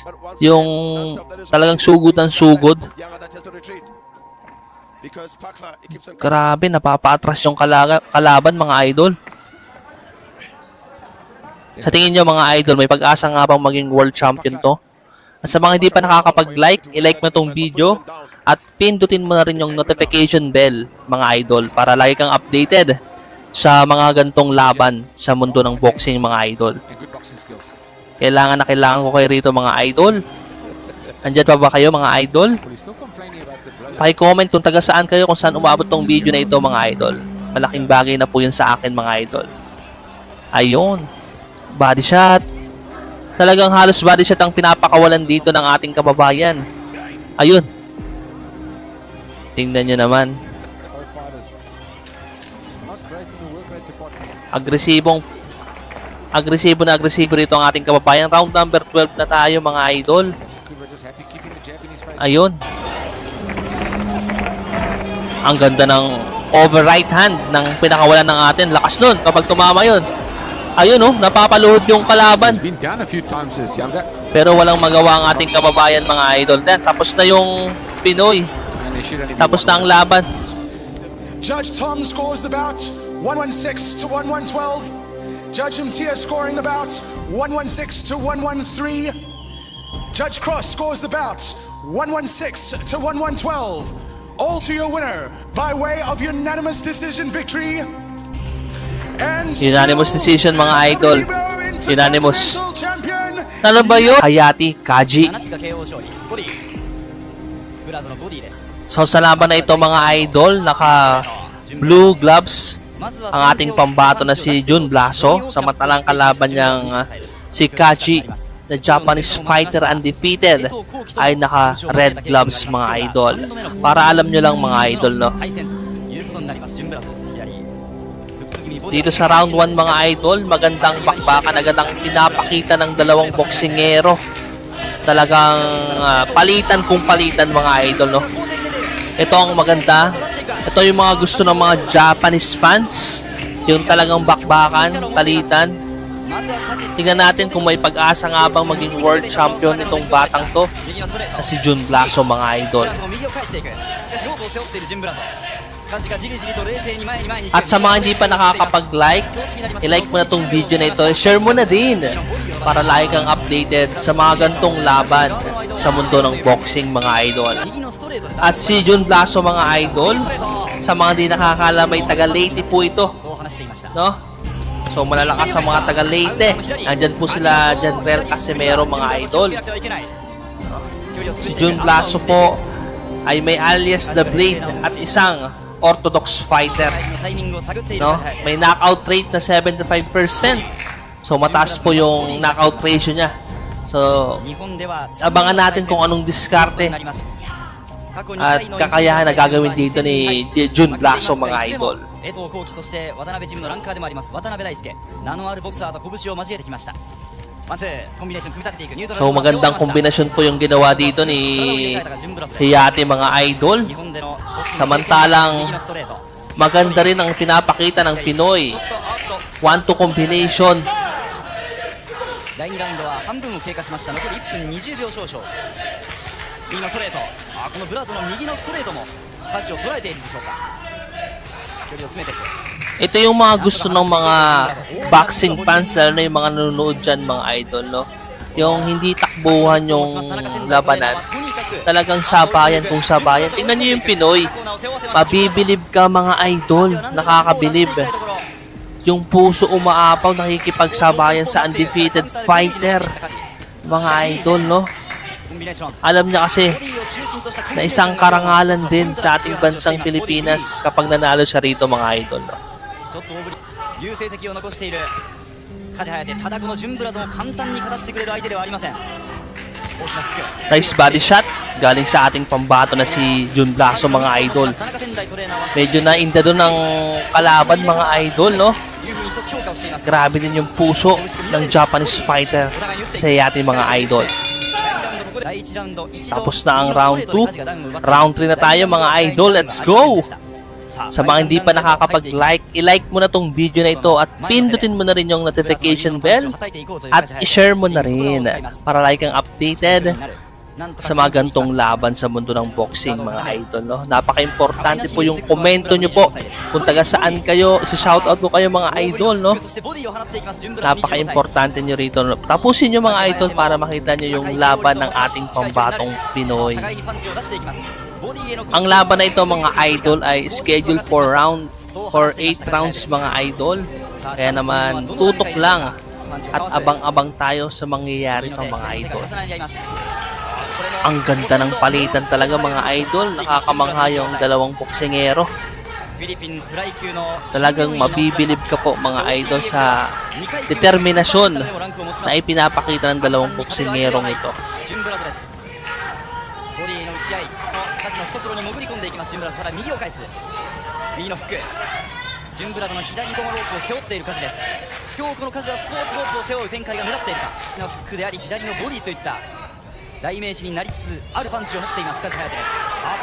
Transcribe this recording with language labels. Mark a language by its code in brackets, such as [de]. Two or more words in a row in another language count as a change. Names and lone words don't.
[tl] Yung talagang sugod ng sugod. Grabe, napapa-atras yung kalaban, mga idol. Sa tingin nyo, mga idol, may pag-asa nga bang maging [en] world champion [tl] to? At sa mga hindi pa nakakapag-like, i-like mo tong video at pindutin mo na rin yung [en] notification bell, [tl] mga idol, para lagi kang updated sa mga gantong laban sa mundo ng boxing, mga idol. [en] And good boxing skills. [tl] Kailangan ko kayo rito, mga idol. Andyan pa ba kayo, mga idol? [en] But he's still complaining about the blood. [tl] Paki-comment kung taga saan kayo, kung saan umabot tong video na ito, mga idol. Malaking bagay na po yun sa akin, mga idol. Ayun. [en] Body shot. [tl] Talagang halos [en] body shot [tl] ang pinapakawalan dito ng ating kababayan. Ayun. Tingnan nyo naman. [en] All fighters. Not great in the work rate department. [tl] Agresibo na agresibo rito ang ating kababayan. Round number 12 na tayo, mga idol. [en] Cooper just happy keeping the jab in his face. [tl] Ayun. Ang ganda ng [en] over right hand [tl] ng pinakawalan ng atin. Lakas nun kapag tumama yun. Ayun, oh, napapaluhod yung kalaban. [en] He's been down a few times as younger. [tl] Pero walang magawa ang ating kababayan, mga idol. Then, tapos na yung Pinoy. [en] And there should only be [tl] Tapos [en] one [tl] na ang laban. [en] Judge Tom scores the bout 116 to 1112. Judge Mtia scoring the bout 116 to 113. Judge Cross scores the bout 116 to 1112. All to your winner by way of unanimous decision victory. And Unanimous decision, [tl] mga idol. Unanimous. [en] champion [tl] Ano ba yun? Hayati Kaji. [ja] 7つが KO 勝利ボディブラゾのボディです [tl] So, sa laban na ito, mga idol, naka [en] blue gloves [tl] ang ating pambato na si Jun Blaso. Samantalang kalaban niyang si Kaji, na [en] Japanese fighter undefeated, [tl] ay naka [en] red gloves, [tl] mga idol. Para alam nyo lang, mga idol, no? [ja] 対戦ということになりますジュンブラゾです左フック気味ボディ [tl] Dito sa round 1, mga idol, magandang bakbakan, agad pinapakita ng dalawang boksingero. Talagang palitan kung palitan, mga idol, no? Ito ang maganda. Ito yung mga gusto ng mga [en] Japanese fans. [tl] Yung talagang bakbakan, palitan. [ja] まずはカジ [tl] Tingnan natin kung may pag-asa nga bang maging [en] world champion [tl] itong batang to [ja] 右のストレー [tl] na [ja] ト [tl] si Jun Blaso, mga [ja] ブ [tl] idol. [ja] ラゾの右を返していくしかしロープを背負っているジュンブラゾカジがじりじりと冷静に前に前に行く [tl] At sa mga hindi pa nakakapag-like, i-like mo na tong video na ito, share mo na din para lagi kang updated sa mga gantong laban sa mundo ng boxing, mga idol. [ja] 右のストレートで [tl] At si Jun Blaso, mga idol, sa mga hindi nakakala, may taga Leyte po ito, [ja] そう話していました [tl] no? So malalakas sa mga taga Leyte. Nandyan po sila Janrel Casimero, mga idol. [ja] やってはいけない距離を [tl] Si [ja] 潰してい [tl] Jun [ja] く [tl] Blaso po ay may alias The Blade at isang [en] orthodox fighter, [ja] タイミングを探っている [tl] no? [ja] カジ [tl] May [en] knockout rate [tl] na 75%. So mataas po yung [en] knockout ratio [tl] niya. So [ja] 日本では [tl] abangan natin kung anong diskarte [ja] なります過去2 [tl] at [ja] 回の [tl] kakayahan na gagawin dito ni Jun Blaso, mga idol. [ja] 江藤幸輝そして渡辺ジムのランカーでもあります渡辺大輔名のあるボクサーと拳を交えてきましたワンツーコンビネーション組み立てていくニュートラル [tl] So magandang kombinasyon po yung ginawa dito ni Hayati, mga idol. [ja] 日本での [tl] Samantalang [ja] 右のストレート [tl] maganda rin ang pinapakita ng Pinoy. [en] 1-2 combination. [ja] 第2ラウンドは半分を経過しました残り1分20秒少々右のストレートこのブラゾの右のストレートもカジを捉えているでしょうか距離を詰めていく [tl] Ito yung mga gusto ng mga [en] boxing fans, [tl] lalo na yung mga nanonood dyan, mga idol, no? Yung hindi takbuhan yung labanan. Talagang sabayan kung sabayan. Tingnan nyo yung Pinoy. Mabibilib ka, mga idol. Nakakabilib. Yung puso umaapaw, nakikipagsabayan sa [en] undefeated fighter. [tl] Mga idol, no? Alam niya kasi na isang karangalan din sa ating bansang Pilipinas kapag nanalo siya rito, mga idol, no? [ja] ちょっと大振りいう成績を残している梶颯ただこのジュンブラゾも簡単に勝たせてくれる相手ではありません大きなキック [en] Nice body shot [tl] galing sa ating pambato na si Jun Blaso, mga idol. [ja] 代トレーナーは [tl] Medyo nainda doon ng kalaban mga idol, no? [ja] いうふうに一つ評価をしています。 [tl] Grabe din yung puso ng Japanese fighter sa ating mga idol. [ja] 第1ラウンド一度 [tl] Tapos na ang round 2. Round 3 na tayo mga idol. [en] Let's go! [tl] Sa mga hindi pa nakakapag-like, i-like mo na tong video na ito at pindutin mo na rin yung [en] notification bell [tl] at i-share mo na rin para like kang updated sa mga gantong laban sa mundo ng boxing mga idol, no? Napaka-importante po yung komento nyo po kung taga saan kayo, isa-shoutout ko kayo mga idol, no? Napaka-importante nyo rito, no? Tapusin nyo mga idol para makita nyo yung laban ng ating pambatong Pinoy. Ang laban na ito mga idol ay [en] scheduled for 8 rounds [tl] mga idol. Kaya naman tutok lang at abang-abang tayo sa mangyayari pang mga idol. Ang ganda ng palitan talaga mga idol. Nakakamangha yung dalawang boksingero. Talagang mabibilib ka po mga idol sa determinasyon na ipinapakita ng dalawang boksingerong ito. [ja] ボディの打ち合いカジの懐に潜り込んでいきます。ジュンブラド、ただ右を返す、右のフック、ジュンブラドの左このロープを背負っているカジです。今日このカジは少しロープを背負う展開が目立っているか。右のフックであり左のボディといった代名詞になりつつあるパンチを持っていますカジハヤテです。